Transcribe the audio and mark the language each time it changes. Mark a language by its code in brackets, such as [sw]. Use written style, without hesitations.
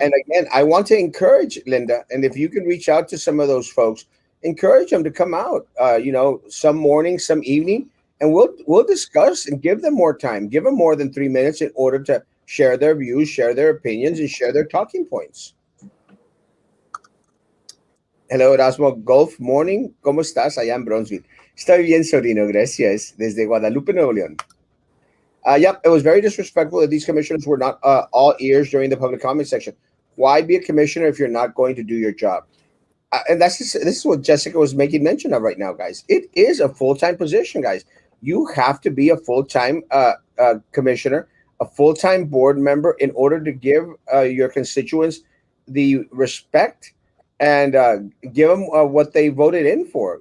[en] And again, I want to encourage Linda, and if you can reach out to some of those folks, encourage them to come out. Some morning, some evening, and we'll discuss and give them more time. Give them more than 3 minutes in order to share their views, share their opinions, and share their talking points. Hello, Erasmo. Golf morning. [es] ¿Cómo estás allá en Bronzeville? Estoy bien, Sorino. Gracias. Desde Guadalupe, Nuevo León. [en] Yep, it was very disrespectful that these commissioners were not all ears during the public comment section. Why be a commissioner if you're not going to do your job? And this is what Jessica was making mention of right now, guys. It is a full time position, guys. You have to be a full time commissioner, a full time board member in order to give your constituents the respect and give them what they voted in for.